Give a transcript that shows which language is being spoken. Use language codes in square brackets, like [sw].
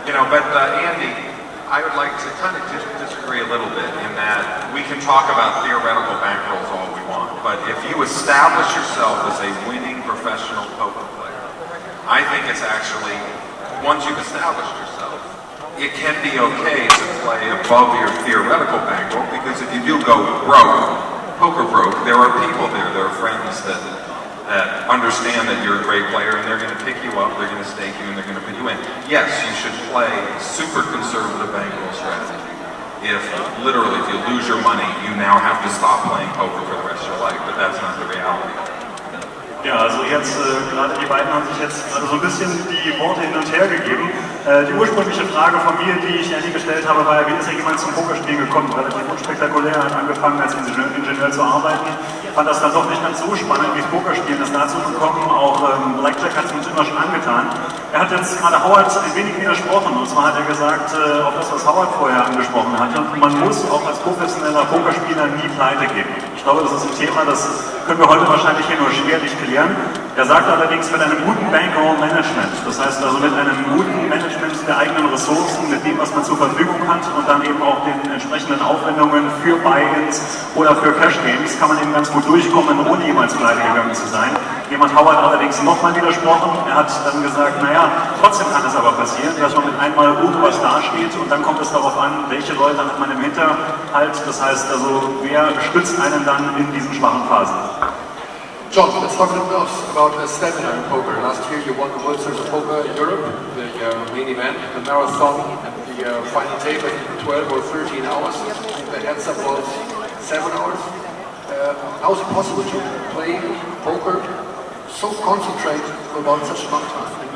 [en] But Andy, I would like to kind of disagree a little bit in that we can talk about theoretical bankrolls all we want, but if you establish yourself as a winning professional poker player, I think it's actually, once you've established yourself, it can be okay to play above your theoretical bankroll, because if you do go broke, poker broke, there are people there are friends that understand that you're a great player, and they're going to pick you up, they're going to stake you, and they're going to put you in. Yes, you should play super conservative bankroll strategy. If you lose your money, you now have to stop playing poker for the rest of your life, but that's not the reality. [de] Ja, also jetzt, gerade die beiden haben sich jetzt gerade so ein bisschen die Worte hin und her gegeben. Die ursprüngliche Frage von mir, die ich Andy gestellt habe, war, wie ist ja jemand zum Pokerspielen gekommen? Relativ unspektakulär, hat angefangen als Ingenieur zu arbeiten. Fand das dann doch nicht ganz so spannend, wie das Pokerspielen ist dazu gekommen. Auch Blackjack hat es uns immer schon angetan. Er hat jetzt gerade Howard ein wenig widersprochen. Und zwar hat er gesagt, auf das, was Howard vorher angesprochen hatte, man muss auch als professioneller Pokerspieler nie pleite gehen. Ich glaube, das ist ein Thema, das können wir heute wahrscheinlich hier nur schwerlich klären. Er sagt allerdings mit einem guten Bankroll-Management, das heißt also mit einem guten Management der eigenen Ressourcen, mit dem, was man zur Verfügung hat und dann eben auch den entsprechenden Aufwendungen für Buy-ins oder für Cash-Games, kann man eben ganz gut durchkommen, ohne jemals pleite gegangen zu sein. Jemand Howard allerdings nochmal widersprochen. Er hat dann gesagt, naja, trotzdem kann es aber passieren, dass man mit einmal ohne was dasteht, und dann kommt es darauf an, welche Leute hat man im Hinterhalt. Das heißt also, wer stützt einen dann in diesen schwachen Phasen. [en] John, let's talk about stamina in poker. Last year you won the World Series of Poker in Europe, the main event, the marathon, and the final table in 12 or 13 hours. The heads up was 7 hours. How is it possible to play poker so concentrated about such a long time?